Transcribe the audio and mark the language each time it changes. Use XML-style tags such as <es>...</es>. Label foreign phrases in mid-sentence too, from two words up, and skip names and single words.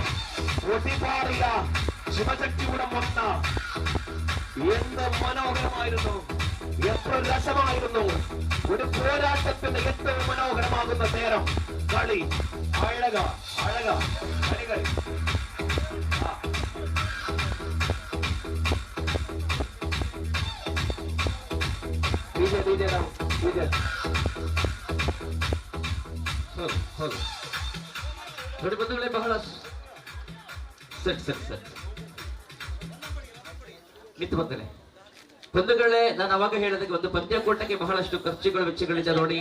<ml>പൊട്ടിപ്പാറിയ ശിവശക്തിയുടെ മൊന്ന എന്ത് മനോഹരമായിരുന്നു, എത്ര രസമായിരുന്നു. ഒരു പോരാട്ടത്തിന്റെ ഏറ്റവും മനോഹരമാകുന്ന നേരം. കളി അഴക കളികൾ.</ml> <kn>ಬಹಳ ಮಿತ್ತು ಬಂದರೆ ಬಂಧುಗಳೇ, ನಾನು ಅವಾಗ ಹೇಳಿದಾಗ ಒಂದು ಪಂದ್ಯಕೂಟಕ್ಕೆ ಬಹಳಷ್ಟು ಖರ್ಚುಗಳು ವೆಚ್ಚಗಳಿದೆ ನೋಡಿ.</kn>